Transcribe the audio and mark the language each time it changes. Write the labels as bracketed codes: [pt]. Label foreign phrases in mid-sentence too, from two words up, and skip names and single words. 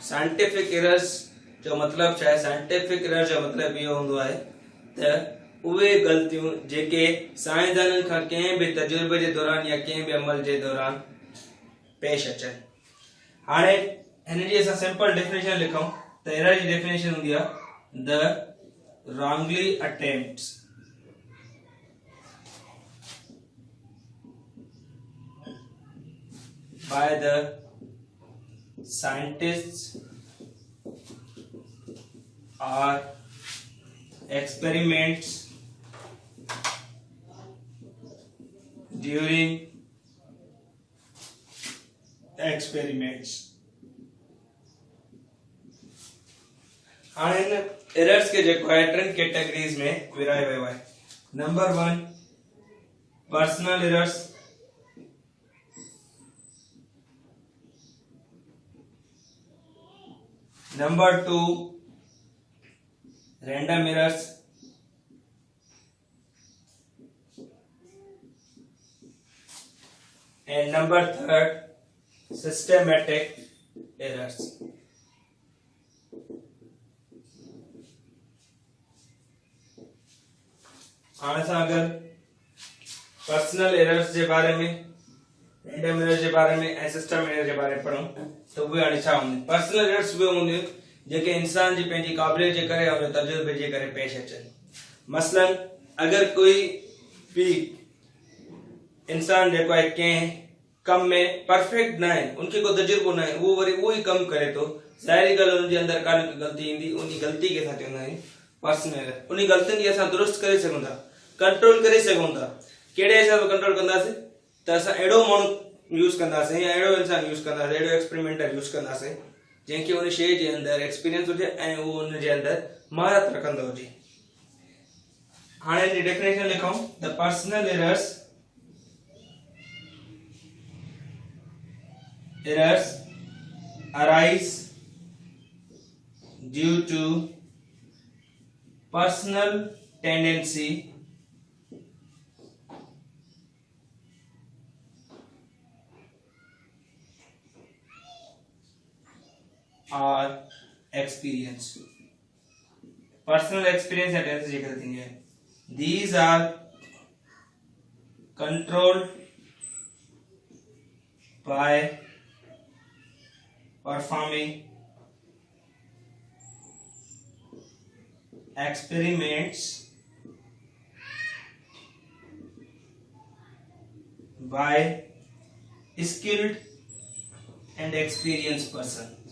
[en] scientific errors [sd] जो मतिलबु छा आहे? [en] scientific error [sd] जो मतिलबु इहो हूंदो आहे त उहे ग़लतियूं जेके साइंसदाननि खां कंहिं बि तजुर्बे जे दौरान या कंहिं बि अमल जे दौरान पेश अचनि। हाणे हिन जी असां [en] simple definition [sd] लिखूं त एरर जी डेफिनेशन हूंदी आहे [en] the wrongly attempts [sd] by the scientists or experiments during experiments। हाणे इन एरर्स के जेको आहे टिनि कैटेगरीज में विरायो वियो आहे। [en] number 1 personal errors, number 2 random errors, and number 3 systematic errors। [sd] हाणे असां अगर [en] personal errors [sd] जे बारे में, [en] random errors [sd] जे बारे में ऐं [en] system error [sd] जे बारे में पढ़ूं त उहे हाणे छा हूंदियूं? पर्सनल एरर्स उहे हूंदियूं जेके इंसान जी पंहिंजी क़ाबिलियत जे करे और तजुर्बे जे करे पेश अचनि। मसलन अगर कोई भी इंसान जेको आहे कंहिं कम में परफेक्ट न आहे, उनखे को तजुर्बो न आहे, उहो वरी उहो ई कम करे थो, ज़ाहिरी ॻाल्हि उन जे अंदर का न ग़लती ईंदी। उन ग़लती खे असां चवंदा आहियूं [en] personal error. [sd] उन ग़लतियुनि खे असां दुरुस्त करे सघूं था, कंट्रोल करे सघूं था। कहिड़े हिसाब सां कंट्रोल कंदासीं त असां अहिड़ो माण्हू यूज़ कंदासीं या अहिड़ो इंसान यूज़ कंदासीं, अहिड़ो एक्सपेरिमेंटर यूज़ कंदासीं जंहिंखे उन शइ जे अंदर एक्सपीरियंस हुजे ऐं उहो उन जे अंदर महारत रखंदो हुजे। हाणे हिन जी डेफिनेशन लिखूं [en] the personal errors arise due to personal tendency or experience. personal experience and tendency [ur] جے کہتے ہیں, [en] these are controlled by performing experiments by skilled and experienced person।